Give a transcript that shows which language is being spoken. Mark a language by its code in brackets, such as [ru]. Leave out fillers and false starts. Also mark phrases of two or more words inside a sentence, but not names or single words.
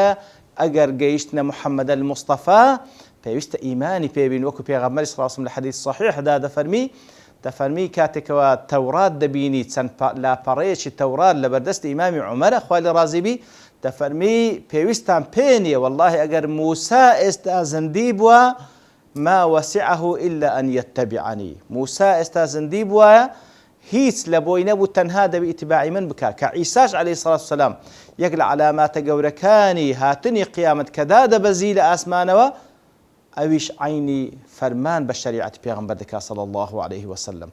[ckb] ئەگەر گەیشتنە محەممەد الموستەفا پێویستە ئیمانی پێبین، وەکو پێغەمبەری [ar] صلی الله علیه و سلم [ckb] لە حەدیث صحیحدا دەفەرمی کاتێکەوە تەورات دەبینی چەند لاپەڕەیەکی تەورات لە بەردەستی ئیمامی عومەرە خوای لە ڕازی بی، دەفەرمی پێویستان پێ نییە والله ئەگەر موسا ئێستا زەندی بووە [ar] ما وسعه إلا أن يتبعني. [ckb] موسا ئێستا زەندی بووە هیچ لە بۆی نەبوو تەنها دەبی ئیتیباعی من بکە. کە عیساش [ar] عەلەیهی سەڵات وسەلام [ckb] یەک لە عەلاماتە گەورەکانی هاتنی قیامەت کە دادەبەزی لە ئاسمانەوە ئەویش عینی فەرمان بە شەریعەتی پێغەمبەر دەکا [ar] صلی الله عليه وسلم.